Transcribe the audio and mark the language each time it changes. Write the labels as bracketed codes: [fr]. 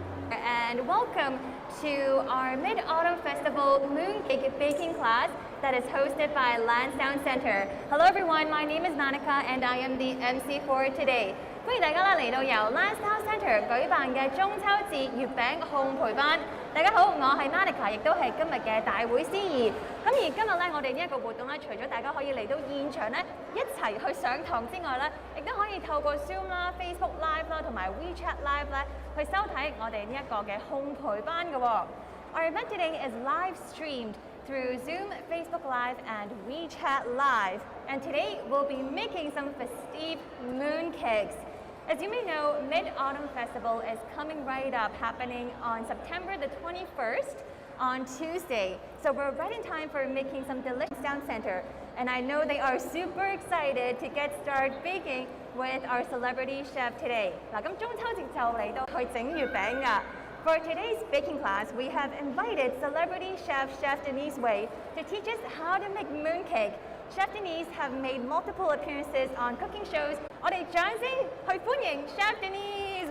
[en] ？And welcome to our Mid-Autumn Festival Mooncake baking class that is hosted by Lansdowne Center. Hello everyone, my name is Manika and I am the MC for today. [yue] 歡迎大家嚟到由 Lansdowne Center 舉辦嘅中秋節月餅烘焙班。大家好，我係 Manika， 亦都係今日嘅大會司儀。咁而今日咧，我哋呢一個活動咧，除咗大家可以嚟到現場咧一齊去上堂之外咧，亦都可以透過 Zoom 啦、Facebook Live 啦同埋 WeChat Live 咧去收睇我哋呢一個嘅烘焙班嘅喎。 [en] Our event today is live streamed through Zoom, Facebook Live, and WeChat Live. And today we'll be making some festive mooncakes. As you may know, Mid-Autumn Festival is coming right up, happening on September the 21st on Tuesday. So we're right in time for making some delicious Lansdowne Center. And I know they are super excited to get started baking with our celebrity chef today. [yue] 嗱，咁中秋節就嚟到去整月餅㗎。 [en] For today's baking class, we have invited celebrity chef Denise Wei to teach us how to make mooncake. Chef Denise have made multiple appearances on cooking shows. [yue] 我哋掌聲去歡迎 Chef Denise.